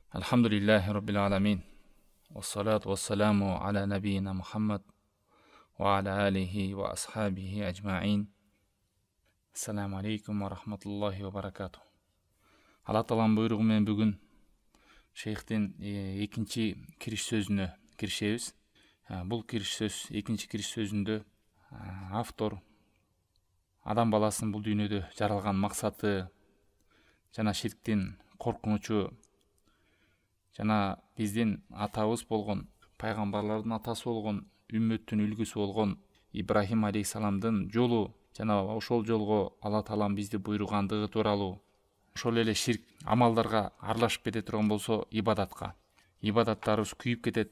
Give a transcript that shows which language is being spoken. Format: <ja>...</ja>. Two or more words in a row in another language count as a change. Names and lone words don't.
<ar>الحمد لله رب العالمين والصلاة والسلام على نبينا محمد وعلى آله وأصحابه أجمعين. السلام عليكم ورحمة الله وبركاته.</ar> <ky>Алла Тааланын буйругу менен бүгүн шейхтин экинчи кириш сөзүнө киришебиз. Бул кириш сөз, экинчи кириш сөзүндө автор адам баласынын бул дүйнөдө жаралган максаты жана ширктин коркунучу жана биздин атабыз болгон, пайгамбарлардын атасы болгон, үммөттүн үлгүсү болгон Ибрахим алейхисаламдын жолу жана ошол жолго Алла Таалам бизди буйругандыгы тууралуу, ошол эле ширк амалдарга аралашып кете турган болсо ибадаттарыбыз күйүп кетет.</ky>